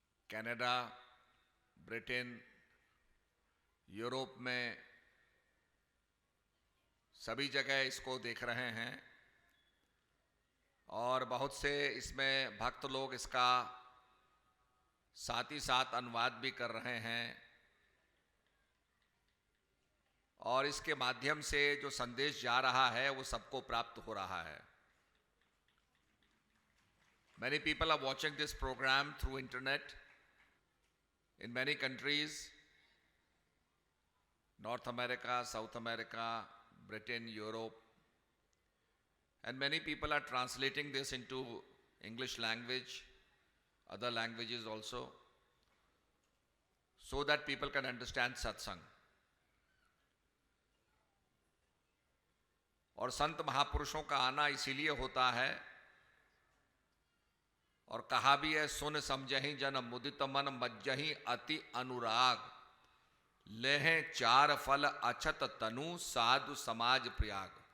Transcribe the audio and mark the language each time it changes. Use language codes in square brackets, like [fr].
[hi] Canada, Britain, Europe में सभी जगह इसको देख रहे हैं और बहुत से इसमें भक्त लोग इसका साथ ही साथ अनुवाद भी कर रहे हैं और इसके माध्यम से जो संदेश जा रहा है वो सबको प्राप्त हो रहा है। [en] Many people are watching this program through internet in many countries, North America, South America, Britain, Europe, and many people are translating this into English language, other languages also, so that people can understand satsang. [hi] और संत महापुरुषों का आना इसीलिए होता है और कहा भी है, सुन समझहि जन मुदित मन मज्जहि अति अनुराग, लेहें चार फल अछत तनु साधु समाज प्रयाग।